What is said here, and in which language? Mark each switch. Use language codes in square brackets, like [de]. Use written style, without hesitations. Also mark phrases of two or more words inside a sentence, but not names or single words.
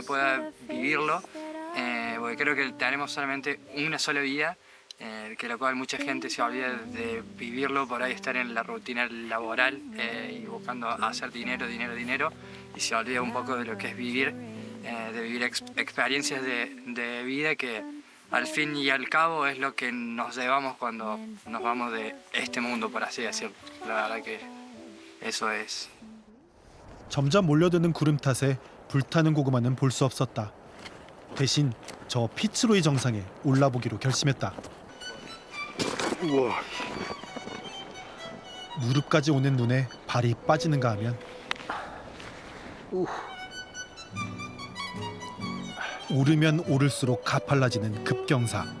[es] pueda vivirlo, porque creo que tenemos solamente una sola vida, que la cual mucha gente se olvida de vivirlo, por ahí estar en la rutina laboral y buscando hacer dinero, y se olvida un poco de lo que es vivir, de vivir experiencias de vida que al fin y al cabo es lo que nos llevamos cuando nos vamos de este mundo, por así decirlo. La verdad que eso es. [ko] 점점 몰려드는 구름 탓에 불타는 고구마는 볼 수 없었다. 대신 저 피츠로이 정상에 올라보기로 결심했다. 우와. 무릎까지 오는 눈에 발이 빠지는가 하면 오르면 오를수록 가팔라지는 급경사.